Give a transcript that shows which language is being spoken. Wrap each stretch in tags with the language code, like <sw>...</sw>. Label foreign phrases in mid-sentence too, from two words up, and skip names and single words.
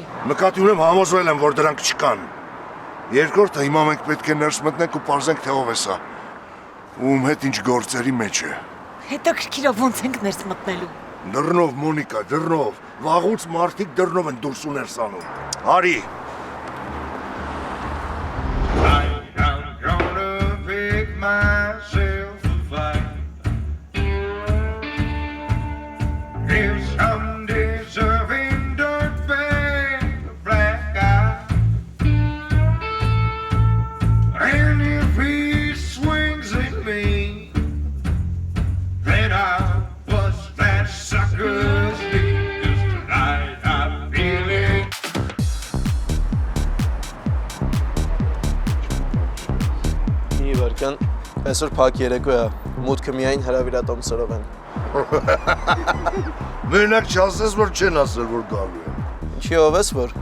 <hy>Նկատի ունեմ համոզվել եմ, որ դրանք չկան։ Երկրորդը հիմա մենք պետք է ներս մտնենք ու պարզենք, թե ով է սա։ Ում հետ ինչ գործերի մեջ է։ Հետաքրքիր է ոնց ենք ներս մտնելու։ Դռնով, Մոնիկա, դռնով։ Վաղուց մարդիկ դռնով են դուրս ու ներս անում։ Արի։</hy> <en>Myself a fight. If some deserving dirtbag, a black eye, and if he swings at me, then I'll bust that sucker's knee. 'Cause tonight I'm feeling.</en> <hy>Իվարկան, այսօր փակ երեկո է, մուտքը միայն հրավիրատոմսերով են։ Մենակ չասես, որ չեն ասել, որ գալու են։ Ինչի ով ես, որ։</hy>